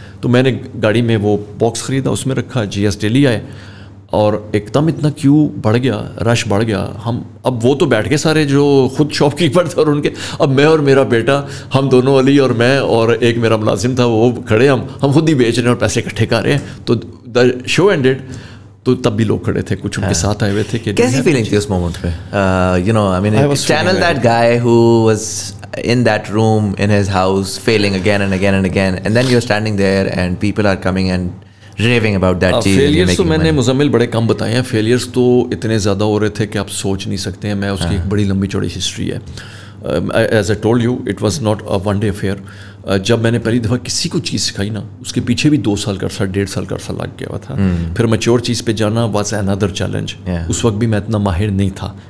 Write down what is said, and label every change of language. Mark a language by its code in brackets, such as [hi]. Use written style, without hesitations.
[ur] تو میں نے گاڑی میں وہ باکس خریدا, اس میں رکھا, جی ایس ڈیلی آئے, اور ایک دم اتنا کیو بڑھ گیا, رش بڑھ گیا. ہم اب وہ تو بیٹھ گئے سارے جو خود شاپ کیپر تھے, اور ان کے, اب میں اور میرا بیٹا, ہم دونوں, علی اور میں, اور ایک میرا ملازم تھا, وہ کھڑے, ہم خود ہی بیچ رہے ہیں اور پیسے اکٹھے کر رہے ہیں. تو [en] The show ended. [ur] تو تب بھی لوگ کھڑے تھے, کچھ ان کے ساتھ آئے ہوئے تھے. کہ کیسی فیلنگ تھی اس مومنٹ پہ؟ [en] You know I mean channel that guy who was in that room in his house failing again and again and again, and then you're standing there and people are coming and raving about that چیز. [ur] Failures تو میں نے مزمل بڑے کم بتائے ہیں. Failures تو اتنے زیادہ ہو رہے تھے کہ آپ سوچ نہیں سکتے ہیں. میں اس کی ایک بڑی لمبی چوڑی ہسٹری ہے. [en] As I told you, it was not a one day affair. [ur] جب میں نے پہلی دفعہ کسی کو چیز سکھائی نا, اس کے پیچھے بھی 2 سال کا عرصہ 1.5 سال کا عرصہ لگ گیا ہوا تھا. پھر میچور چیز پہ جانا [en] was another [ur] چیلنج. اس وقت بھی میں اتنا ماہر نہیں تھا.